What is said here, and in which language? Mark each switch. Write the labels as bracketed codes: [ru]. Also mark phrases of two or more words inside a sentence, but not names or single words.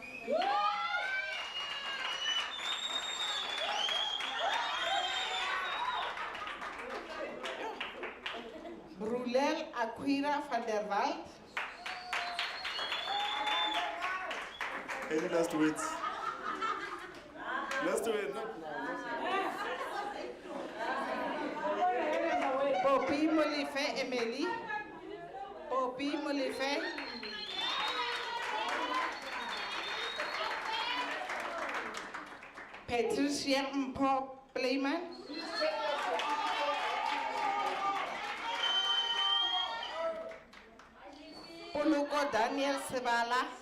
[en] Brulel Aquira van der Wald. Any last words? Last word, no? Poppy Molife Emily. Poppy Molife. Patricia Mpo Playman. Puluko Daniel Sebala.